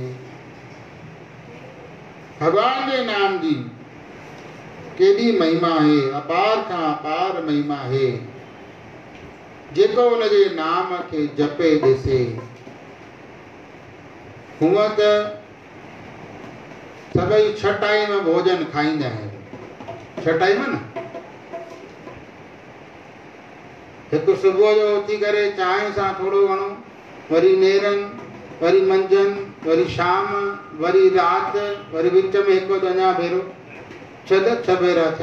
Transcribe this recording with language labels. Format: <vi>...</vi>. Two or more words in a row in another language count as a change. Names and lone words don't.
<sd>भगवान के नाम जी केडी महिमा है, अपार का अपार महिमा है। जेको उनजे नाम के जपे ॾिसे, हूअं त सभई 6 टाइम भोजन खाईंदा आहिनि। 6 टाइम न, हिकु सुबुह जो उथी करे चांहि सां थोरो घणो, वरी नेरनि, वरी मंझंदि, वरी शाम, वरी रात, वरी विच में हिकु अञा भेरो, 6 भेरा थिया।</sd>